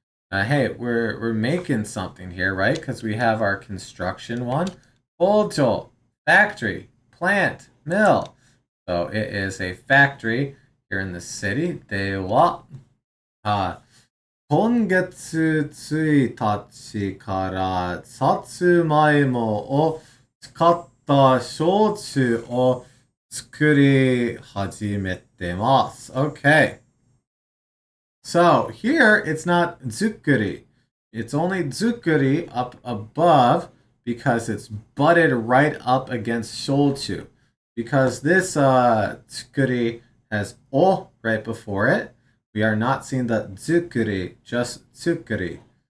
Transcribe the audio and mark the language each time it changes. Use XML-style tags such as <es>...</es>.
<en>Hey, we're making something here, right? Because we have our construction one. Kojo. Factory. Plant. Mill. So it is a factory here in the city.</en> <ja>では、今月1日からさつまいもを使った焼酎を作り始めてます。</ja> <en>Okay. So here it's not zukuri. It's only zukuri up above because it's butted right up against shochu. Because this tsukuri has o right before it, we are not seeing the zukuri, just tsukuri.</en>